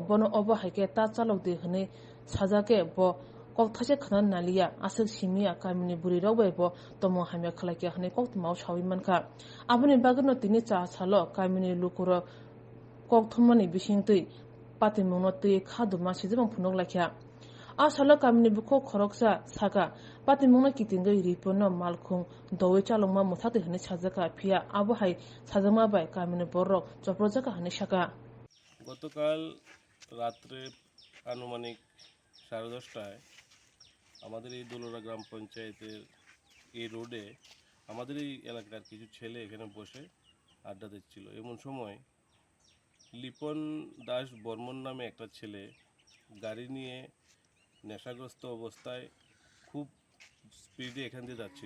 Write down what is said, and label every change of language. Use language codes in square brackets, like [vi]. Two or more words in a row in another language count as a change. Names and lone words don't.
[trp] bono obhai ke ta chalok de hne sajake bo kok thase khnan nalia asik simia Kamini buri robai bo tomo hamya khalaki hne kok tmau shawi manka abuni bagno tini cha chalo Kamini lukuro kok thumani bisingtwi pati mungno twi khaduma sijibang phunok lakya asala Kamini buko khoroksa saka pati mungno kitingai ripono Malkhung Dowi chalongma muthati hne sajaka phia abuhai sajama bai Kamini borok choprojaka hne shaka [bn] গতকাল রাত্রে আনুমানিক 10:30টায় আমাদের এই দোলরা গ্রাম পঞ্চায়েতের এই রোডে আমাদের এই এলাকার কিছু ছেলে এখানে বসে আড্ডা দিচ্ছিল। এমন সময় লিপন দাস বর্মন নামে একটা ছেলে গাড়ি নিয়ে নেশাগ্রস্ত অবস্থায় খুব স্পিডে এখান দিয়ে যাচ্ছিল।